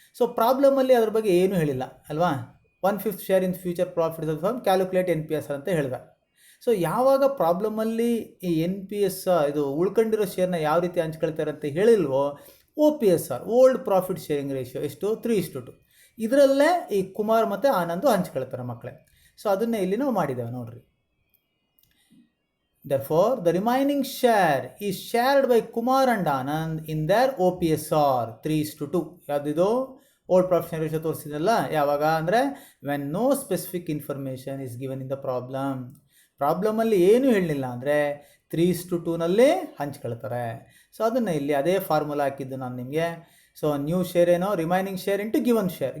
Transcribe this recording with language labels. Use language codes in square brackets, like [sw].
[kn] So ಪ್ರಾಬ್ಲಮಲ್ಲಿ ಅದ್ರ ಬಗ್ಗೆ ಏನೂ ಹೇಳಿಲ್ಲ ಅಲ್ವಾ. [en] 1/5 share in future profits of firm, calculate NPSR [kn] ಅಂತ ಹೇಳಿದ. ಸೊ ಯಾವಾಗ ಪ್ರಾಬ್ಲಮಲ್ಲಿ ಈ NPS, ಇದು ಉಳ್ಕೊಂಡಿರೋ ಶೇರ್ನ ಯಾವ ರೀತಿ ಹಂಚ್ಕೊಳ್ತಾರೆ ಅಂತ ಹೇಳಿಲ್ವೋ, OPSR, old profit sharing ratio ಎಷ್ಟು, 3:2. ಇದರಲ್ಲೇ ಈ ಕುಮಾರ್ ಮತ್ತು ಆನಂದು ಹಂಚ್ಕೊಳ್ತಾರೆ ಮಕ್ಕಳೇ. ಸೊ ಅದನ್ನೇ ಇಲ್ಲಿ ನಾವು ಮಾಡಿದ್ದೇವೆ ನೋಡ್ರಿ. [en] Therefore, the remaining share is shared by Kumar and Anand in their OPSR 3:2. [kn] ಯಾವುದಿದು [en] old profit sharing ratio [kn] ತೋರಿಸಿದಲ್ಲ, ಯಾವಾಗ ಅಂದರೆ [en] When no specific information is given in the problem. [kn] ಪ್ರಾಬ್ಲಮಲ್ಲಿ ಏನೂ ಹೇಳಲಿಲ್ಲ ಅಂದರೆ 3:2ನಲ್ಲಿ ಹಂಚ್ಕೊಳ್ತಾರೆ. ಸೊ ಅದನ್ನು ಇಲ್ಲಿ ಅದೇ ಫಾರ್ಮುಲಾ ಹಾಕಿದ್ದು ನಾನು ನಿಮಗೆ. ಸೊ ನ್ಯೂ ಶೇರ್ ಏನೋ, [en] Remaining share into given share.